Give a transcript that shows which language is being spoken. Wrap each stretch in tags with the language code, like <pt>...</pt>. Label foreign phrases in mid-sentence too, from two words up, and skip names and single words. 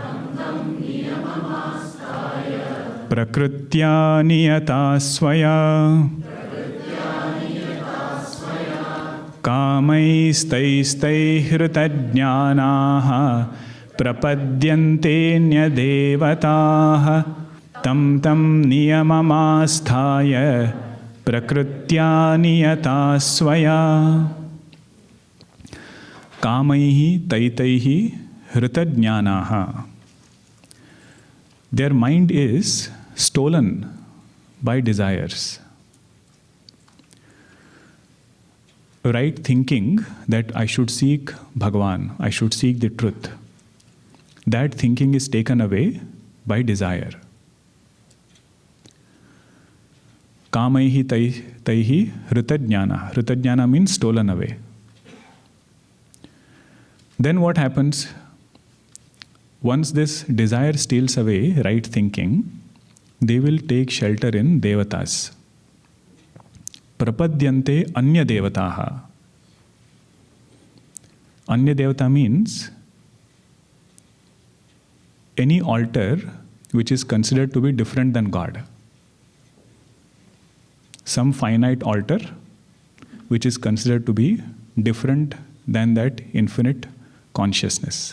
<sa>प्रकृत्या नियता स्वया कामैस्तैस्तैः हृतज्ञानाः प्रपद्यन्तेऽन्य देवताः तं तं नियममास्थाय प्रकृत्या नियता स्वया. कामैः तैस्तैः हृतज्ञानाः.</sa> <en>Their mind is stolen by desires. Right thinking that I should seek Bhagavan, I should seek the truth, that thinking is taken away by desire.</en> <sa>कामैः तैः हृतज्ञानाः.</sa> <en>Hritajñāna means stolen away. Then what happens? Once this desire steals away right thinking, they will take shelter in Devatas.</en> <sa>प्रपद्यन्ते अन्य देवताः. अन्य देवता</sa> <en>means any altar which is considered to be different than God. some finite altar which is considered to be different than that infinite consciousness.</en>